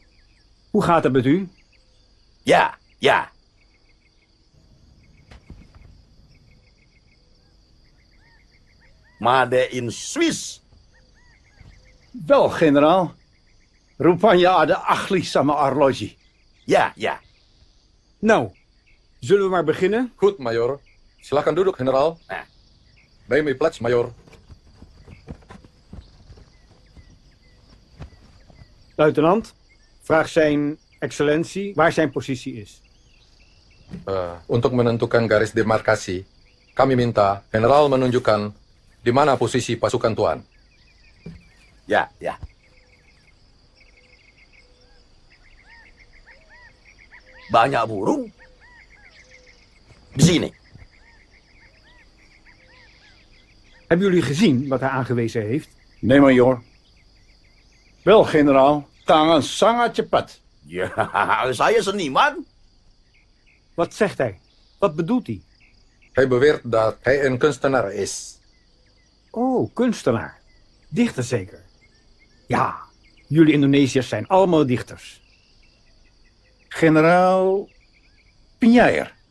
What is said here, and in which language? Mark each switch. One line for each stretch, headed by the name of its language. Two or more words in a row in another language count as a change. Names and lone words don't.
Dutch: Hoe gaat het met u? Ja, ja.
English: Made in Swiss.
Dutch: Wel, generaal.
Indonesian: Rupanya ada ahli sama arloji.
Dutch: Ja, ja. Nou, zullen we maar beginnen? Goed, majoor.
Indonesian: Silakan duduk,
Dutch: generaal. Neem uw plaats, majoor. Luitenant, vraag zijn excellentie waar zijn positie is.
Indonesian: Untuk menentukan garis demarkasi, kami minta generaal menunjukkan di mana posisi pasukan Tuan. Ya, ya. Banyak burung. Di sini.
Dutch: Hebben jullie gezien wat hij aangewezen heeft? Nee, majoor. Wel, generaal.
Indonesian: Tangan sangat cepat. Ja, saya seniman.
Dutch: Wat zegt hij? Wat bedoelt hij? Hij beweert dat hij een kunstenaar is. Oh, kunstenaar. Dichter zeker? Ja, jullie Indonesiërs zijn allemaal dichters. Generaal Pinjair.